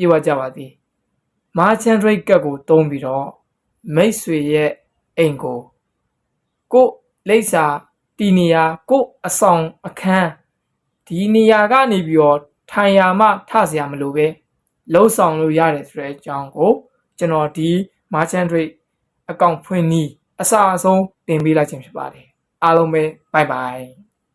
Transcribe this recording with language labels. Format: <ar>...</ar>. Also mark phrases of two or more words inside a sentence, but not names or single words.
<my>ဝကြပါစေ</my> <en>merchant trade</en> <my>ကတ်ကိုတုံးပြီးတော့မိတ်ဆွေရဲ့အိမ်ကိုလိပ်စာတီနေရာအဆောင်အခန်းဒီနေရာကနေပြီးတော့ထိုင်ရာမှထစရာမလိုပဲလှုပ်ဆောင်လို့ရတယ်ဆိုတဲ့အကြောင်းကိုကျွန်တော်ဒီ</my> <en>merchant trade account</en> <my>ဖွင့်နည်းအစအဆုံးတင်ပေးလိုက်ခြင်းဖြစ်ပါတယ်အားလုံးပဲ</my> <en>bye bye</en>